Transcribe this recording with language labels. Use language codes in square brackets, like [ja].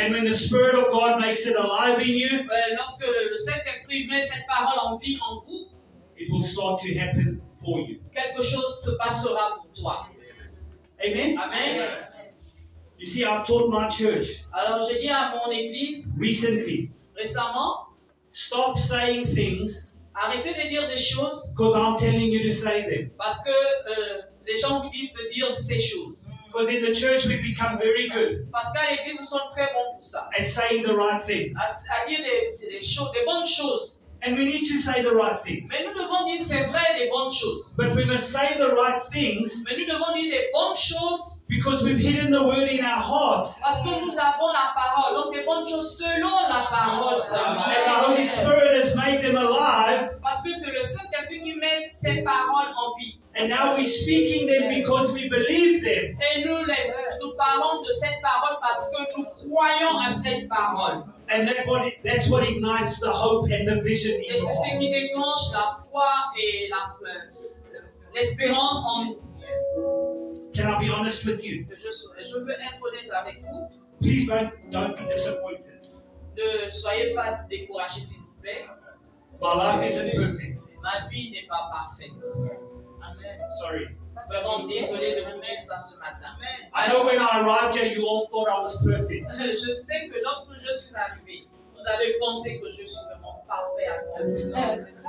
[en] And when the Spirit of God makes it alive in you, [fr] Lorsque le Saint-Esprit met cette parole en vie en vous, [en] it will start to happen for you. [fr] quelque chose se passera pour toi. [en] Amen? [fr] Amen. [en] You see, I've taught my church [fr] Alors j'ai dit à mon église [en] recently, [fr] récemment, [en] stop saying things [fr] arrêtez de dire des choses [en] because I'm telling you to say them. [fr] parce que les gens vous disent de dire ces choses. [en] Because in the church we become very good [fr] Parce qu'à l'église, nous sommes très bons pour ça. [en] at saying the right things. [fr] À dire des choses, des bonnes choses. [en] And we need to say the right things. [fr] Mais nous devons dire, c'est vrai, les bonnes choses. [en] But we must say the right things [fr] Mais nous devons dire les bonnes choses [en] because we've hidden the word in our hearts. [fr] parce que nous avons la parole. Donc des bonnes choses selon la parole seulement. [en] And the Holy Spirit has made them alive. [fr] Parce que c'est le Saint-Esprit qui met ces paroles en vie. [en] And now we're speaking them because we believe them. [fr] Et nous parlons de cette parole parce que nous croyons à cette parole. [en] And that's what ignites the hope and the vision [fr] Et [en] in [fr] c'est [en] your [fr] ce [en] heart. [fr] qui déclenche la foi et l'espérance en nous. [en] Can I be honest with you? [fr] Je veux être honnête avec vous. [en] Please don't be disappointed. [fr] Ne soyez pas découragés, s'il vous plaît. [en] My life isn't perfect. [fr] Ma vie n'est pas parfaite. [en] Amen. Sorry. [fr] Vraiment désolé de vous dire ça ce matin. [en] I know when I arrived here, you all thought I was perfect. [fr] Je sais que lorsque je suis arrivé, vous avez pensé que je suis vraiment parfait à 100%.